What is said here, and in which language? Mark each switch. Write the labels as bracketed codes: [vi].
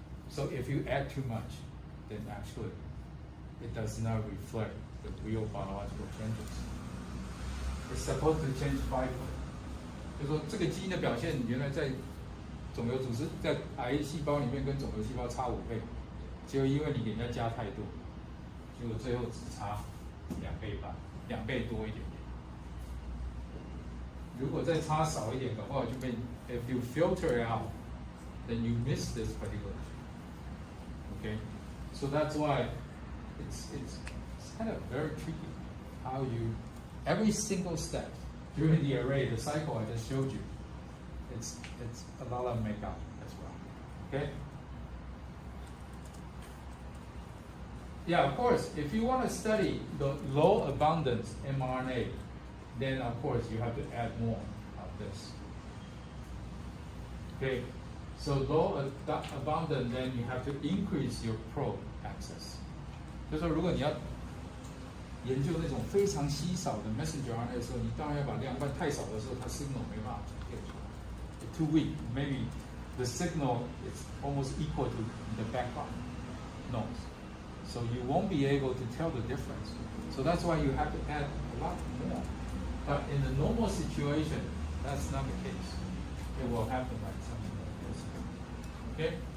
[en] So if you add too much, then actually it does not reflect the real biological changes. It's supposed to change 5-fold. [zh] 就说这个基因的表现，原来在肿瘤组织在癌细胞里面跟肿瘤细胞差5倍，结果因为你给人家加太多，结果最后只差2倍半，2倍多一点点。如果再差少一点的话，就被 [en] if you filter it out, then you miss this particular. Okay, so that's why it's kind of very tricky. How you, every single step during the array, the cycle I just showed you, it's a lot of makeup as well. Okay. Yeah, of course, if you want to study the low abundance mRNA, then of course you have to add more of this. Okay, so low abundant, then you have to increase your probe access. [zh] 就是说，如果你要研究那种非常稀少的 messenger RNA 的时候，你当然要把量，不然太少的时候，它 signal 没办法转变出来。 [en] Too weak, maybe the signal is almost equal to the background noise. So you won't be able to tell the difference. So that's why you have to add a lot more. But in the normal situation, that's not the case. It will happen like something like this. Okay?